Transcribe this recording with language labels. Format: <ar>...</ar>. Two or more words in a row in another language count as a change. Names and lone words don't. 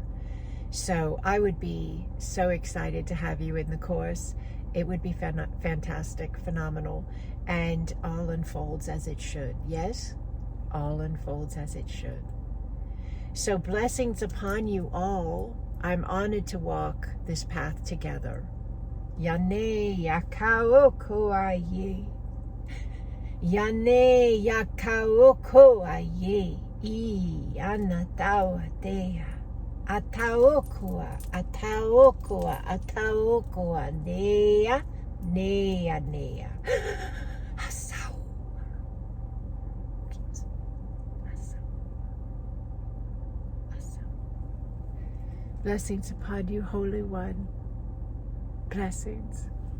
<en>So I would be so excited to have you in the course. It would be fantastic, phenomenal, and all unfolds as it should. Yes, all unfolds as it should. So blessings upon you all. I'm honored to walk this path together. Yane yakaoko aye. Yane yakaoko aye. I anatawa dea. Ataokoa, ataokoa, ataokoa, nea, nea, nea. Asau. Asau. Asau. Blessings upon you, Holy One. Blessings.</en>